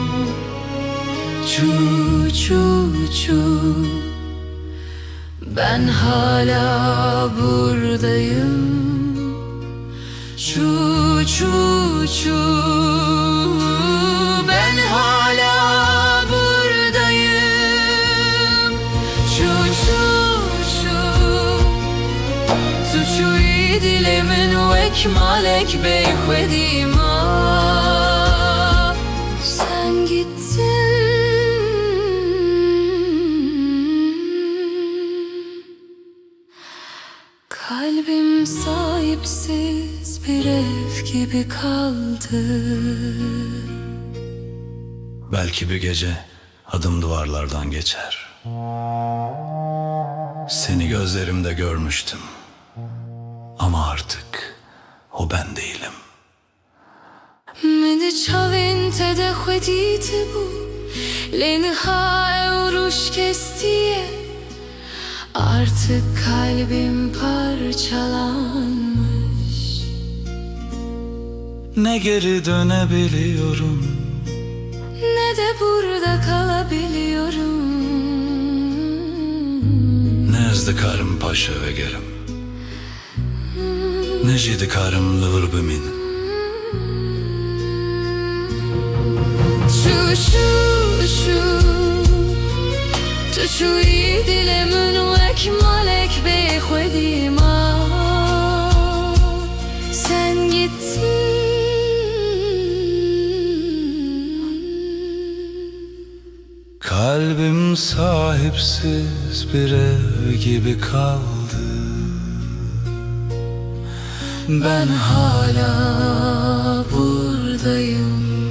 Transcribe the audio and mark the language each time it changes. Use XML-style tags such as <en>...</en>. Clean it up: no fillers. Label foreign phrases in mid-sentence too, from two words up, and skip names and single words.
<ku>Çu çu çu,</ku> <tr>ben hala buradayım.</tr> <ku>Çu çu çu,</ku> <tr>ben hala buradayım.</tr> <ku>Çu çu çu, tu çuî dilê min wek malek bêxwedîma.</ku> <tr>Sen gittin, kalbim sahipsiz bir ev gibi kaldı. belki bir gece adım duvarlardan geçer. Seni gözlerimde görmüştüm ama artık o ben değilim.</tr> <ku>Me diçavên te de xwedî tibû, lê niha ew rûj kestiye.</ku> <tr>Artık kalbim parçalanmış. Ne geri dönebiliyorum, Ne de burada kalabiliyorum.</tr> <ku>ne ezdikarım paşa ve gerim, ne jidikarım lıvır bimin. Çu çu çu, tu çuî dilê min wek malek bêxwedîma.</ku> <tr>Sen gittin, Kalbim sahipsiz bir ev gibi kaldı. ben hala buradayım.</tr>